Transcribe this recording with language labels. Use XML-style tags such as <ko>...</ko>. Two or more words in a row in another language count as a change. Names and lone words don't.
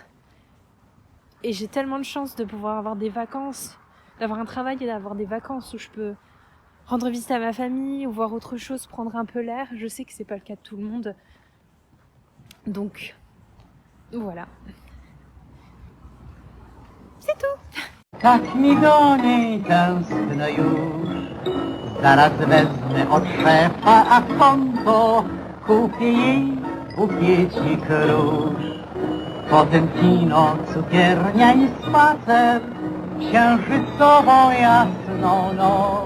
<fr>Et j'ai tellement de chance de pouvoir avoir des vacances, d'avoir un travail et d'avoir des vacances où je peux rendre visite à ma famille ou voir autre chose, prendre un peu l'air. Je sais que c'est pas le cas de tout le monde. Donc, voilà. C'est tout.</fr> <pl>Tak mi do niej tęskno już, zaraz wezmę od szefa, a konto kupię jej bukiecik róż. Potem kino, cukiernia i spacer, księżycową jasną noc.</pl>